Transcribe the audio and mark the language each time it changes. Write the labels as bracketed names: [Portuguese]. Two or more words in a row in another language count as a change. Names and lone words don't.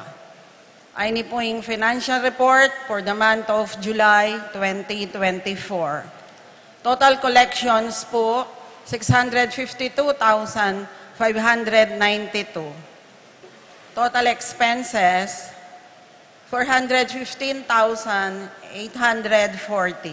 [Filipino] Ay ni po yung [English] financial report for the month of July 2024. Total collections po, 652,592. Total expenses, 415,840.